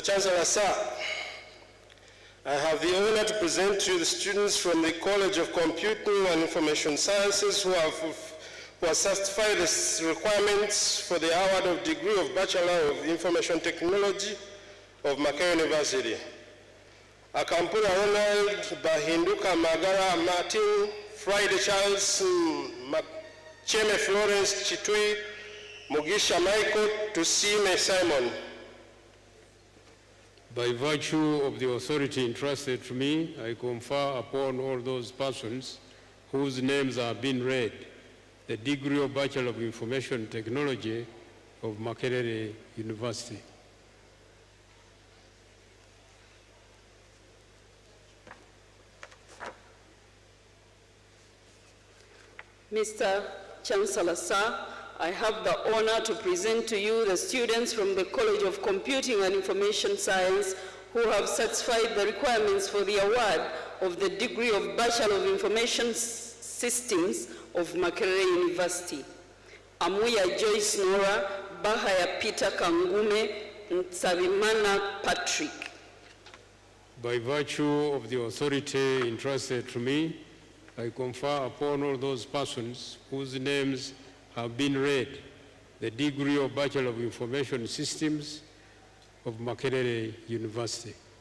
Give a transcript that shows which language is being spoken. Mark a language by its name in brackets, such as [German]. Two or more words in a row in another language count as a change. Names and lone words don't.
[English] Chancellor, sir, I have the honor to present to you the students from the College of Computing and Information Sciences who are satisfied the requirements for the award of degree of Bachelor of Information Technology of Makerere University. Akampura Ronald, Bahinduka Magara Martin, Friday Charles, Cheme Florence Chitui, Mugisha Michael, Tusime Simon. By virtue of the authority entrusted to me, I confer upon all those persons whose names have been read the degree of Bachelor of Information Technology of Makerere University. Mr. Chancellor, sir, I have the honor to present to you the students from the College of Computing and Information Science who have satisfied the requirements for the award of the degree of Bachelor of Information Systems of Makerere University. Amuya Joyce Nora, Bahaya Peter Kangume, Nsabimana Patrick. By virtue of the authority entrusted to me, I confer upon all those persons whose names have been read the degree of Bachelor of Information Systems of Makerere University.